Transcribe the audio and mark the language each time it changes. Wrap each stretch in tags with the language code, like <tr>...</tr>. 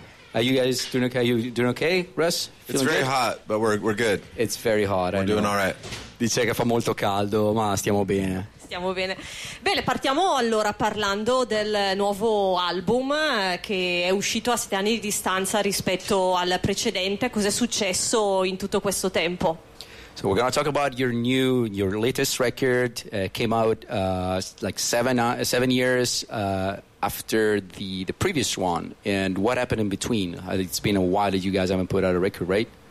<en>Are you guys doing okay? Are you doing okay, Russ? Feeling it's very good? Hot, but we're good. It's very hot. We're doing all right.</en> <it>Dice che fa molto caldo, ma stiamo bene. Stiamo bene. Bene, partiamo allora parlando del nuovo album che è uscito a 7 anni di distanza rispetto al precedente. Cos'è successo in tutto questo tempo?</it> <en>So we're going to talk about your latest record. Came out like seven years after the previous one. And what happened in between? It's been a while that you guys haven't put out a record, right?</en>